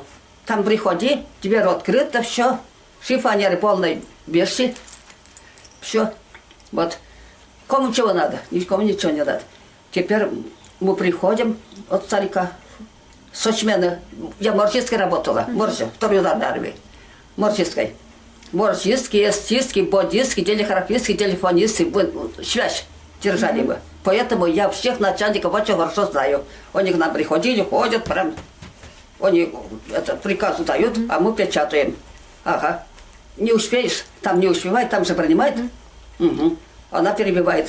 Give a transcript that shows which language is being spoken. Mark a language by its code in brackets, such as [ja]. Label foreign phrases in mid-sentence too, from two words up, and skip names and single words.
[ru] Там приходи, дверь открыта, все. Шифонеры полной вещи. Все. Вот. Кому чего надо? Никому ничего не надо. Теперь мы приходим от старика. Сочмены. Я марксистской работала. Марксистской, второй удар на армии. Марксистской. Марксистские, эстистские, бодистские, телеграфистские, телефонисты. Связь держали мы. Поэтому я всех начальников очень хорошо знаю. Они к нам приходили, ходят прям. Они приказ дают, а мы печатаем. Ага. Не успеешь, там не успевает, там же принимает. Угу. Она перебивает.